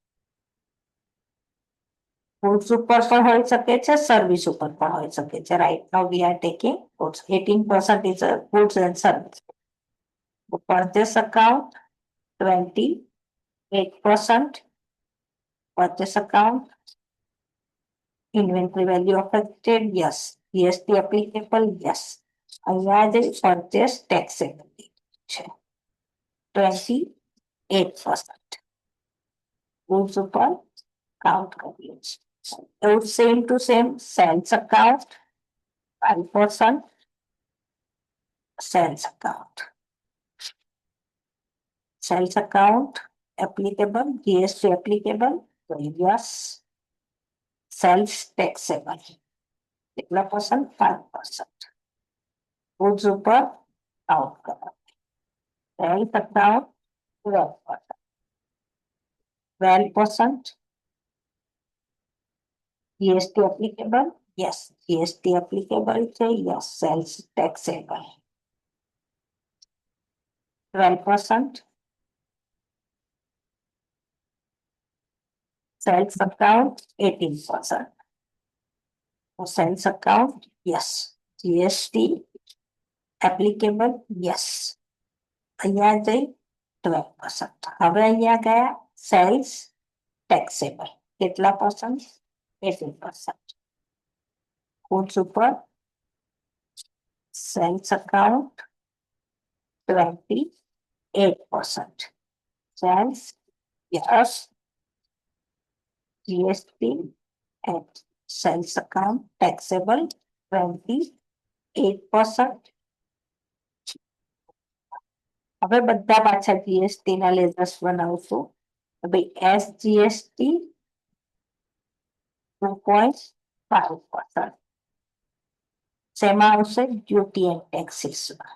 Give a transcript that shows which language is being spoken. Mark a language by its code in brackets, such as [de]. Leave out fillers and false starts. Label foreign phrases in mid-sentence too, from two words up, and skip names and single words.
[gu] ગુડ્સ ઉપર પણ હોઈ શકે છે, સર્વિસ ઉપર પણ હોઈ શકે છે. [en] Right now we are taking goods. 18% is goods and service. purchase account 28%. purchase account inventory value affected, yes. GST applicable, yes. [gu] અહીંયા જે [en] purchase taxable [gu] છે 28%. ગુડ્સ ઉપર કાઉન્ટ કરીએ છીએ. [en] એવું same to same sales account 5%. sales account applicable, GST applicable, so yes. sales taxable કેટલા પર્સન્ટ? 5%. [gu] ગુડ્સ ઉપર કાઉન્ટ કરવા. [en] sales account 12%. GST applicable, yes. GST applicable છે, yes. sales taxable 12%. Sales account 18%. So sales account, yes. GST applicable, yes. [gu] અહીંયા જઈ 12%. હવે અહીંયા ગયા [en] sales taxable [gu] કેટલા પર્સન્ટ? [en] 18%. ગુડ્સ ઉપર sales account 28%. sales yes. GST and sales account taxable 28%. [gu] હવે બધા પાછા જીએસટી ના લેઝર્સ બનાવશું. ભાઈ એસજીએસટી 2.5%. શેમાં આવશે? [en] duty and taxesmaa.